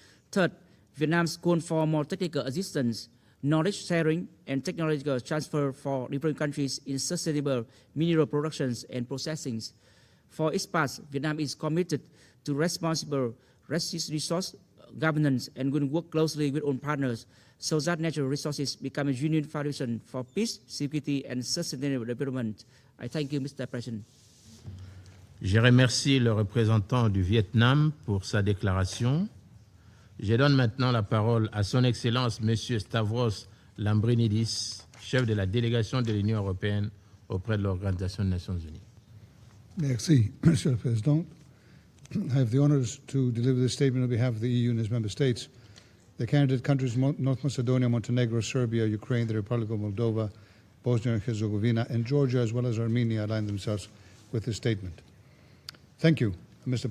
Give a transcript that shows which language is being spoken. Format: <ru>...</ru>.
<en>Third, Vietnam's call for more technical assistance, knowledge sharing, and technological transfer for different countries in sustainable mineral productions and processing. For its part, Vietnam is committed to responsible resource governance and will work closely with all partners so that natural resources become a genuine foundation for peace, security, and sustainable development. I thank you, Mr. President.</en> <fr>Je remercie le représentant du Vietnam pour sa déclaration. Je donne maintenant la parole à son Excellence, M. Stavros Lambrinidis, chef de la délégation de l'Union européenne auprès de l'Organisation des Nations Unies. Merci, Monsieur le Président.</fr> <en>I have the honors to deliver this statement on behalf of the EU and its member states. The candidate countries North Macedonia, Montenegro, Serbia, Ukraine, the Republic of Moldova, Bosnia and Herzegovina, and Georgia, as well as Armenia, align themselves with this statement. Thank you, Mr.</en>